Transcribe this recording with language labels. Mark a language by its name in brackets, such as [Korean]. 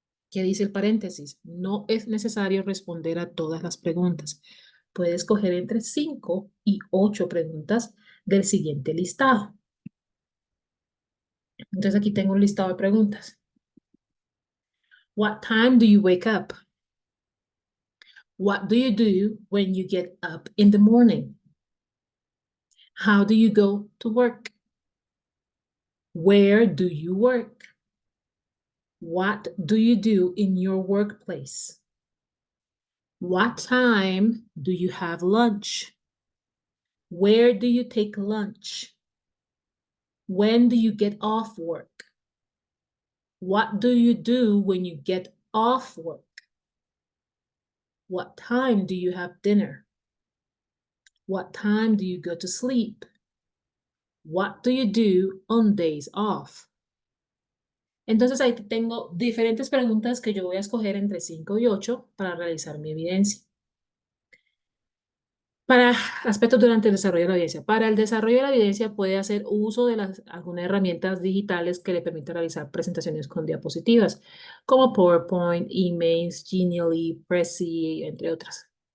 [Spanish] ¿Qué dice el paréntesis? No es necesario responder a todas las preguntas. Puede escoger entre 5 y 8 preguntas del siguiente listado. Entonces aquí tengo un listado de preguntas. [English] What time do you wake up? What do you do when you get up in the morning? How do you go to work? Where do you work? What do you do in your workplace? What time do you have lunch? Where do you take lunch? When do you get off work? What do you do when you get off work? What time do you have dinner? What time do you go to sleep? What do you do on days off? [Spanish] Entonces ahí tengo diferentes preguntas que yo voy a escoger entre 5 y 8 para realizar mi evidencia. Para aspectos durante el desarrollo de la evidencia. Para el desarrollo de la evidencia puede hacer uso de algunas herramientas digitales que le permitan realizar presentaciones con diapositivas, como PowerPoint, emails, Genially, Prezi, entre otras.